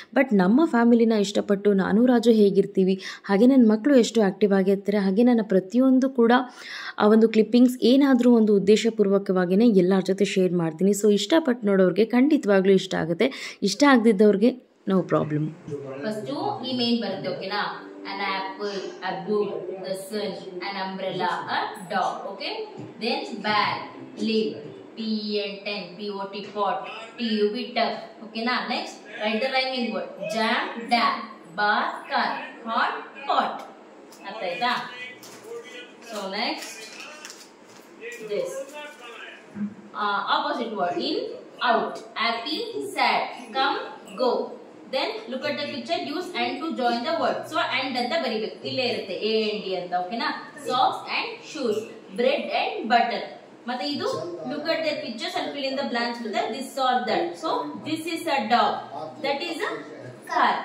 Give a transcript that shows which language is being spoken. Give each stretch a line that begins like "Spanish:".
Kannada: But ನಮ್ಮ ಫ್ಯಾಮಿಲಿನ ಇಷ್ಟಪಟ್ಟು ನಾನು ರಾಜು ಹೇಗಿರ್ತೀವಿ, ಹಾಗೆ ನನ್ನ ಮಕ್ಕಳು ಎಷ್ಟು ಆ್ಯಕ್ಟಿವ್ ಆಗಿರ್ತಾರೆ, ಹಾಗೆ ನನ್ನ ಪ್ರತಿಯೊಂದು ಕೂಡ ಆ ಒಂದು ಕ್ಲಿಪ್ಪಿಂಗ್ಸ್ ಏನಾದರೂ ಒಂದು ಉದ್ದೇಶಪೂರ್ವಕವಾಗಿಯೇ ಎಲ್ಲರ ಜೊತೆ ಶೇರ್ ಮಾಡ್ತೀನಿ. ಸೊ ಇಷ್ಟಪಟ್ಟು ನೋಡೋರಿಗೆ ಖಂಡಿತವಾಗ್ಲೂ ಇಷ್ಟ ಆಗುತ್ತೆ, ಇಷ್ಟ ಆಗದಿದ್ದವ್ರಿಗೆ ನೋ ಪ್ರಾಬ್ಲಮ್. ಫಸ್ಟು ಈ ಮೇನ್ ಬರುತ್ತೆ, ಓಕೆನಾ?
English: an apple, a book, the sun, an umbrella, a dog. Okay, then bag, lip, pen, pot, pot, tub, tub. Okay, now next write the rhyming word. Jam, dam, bar, car, hot, pot. Artha. So next this opposite word, in, out, happy, sad, come, go. Then look at the picture, use and to join the word.
Kannada: So and ಅಂತ ಬರಿಬೇಕು, ಇಲ್ಲೇ ಇರುತ್ತೆ A and D ಅಂತ. ಓಕೆನಾ?
English: Socks and shoes, bread and butter.
Kannada: ಮತ್ತೆ ಇದು
English: look at the pictures and fill in the blanks with this or that. So this is a dog, that is a car.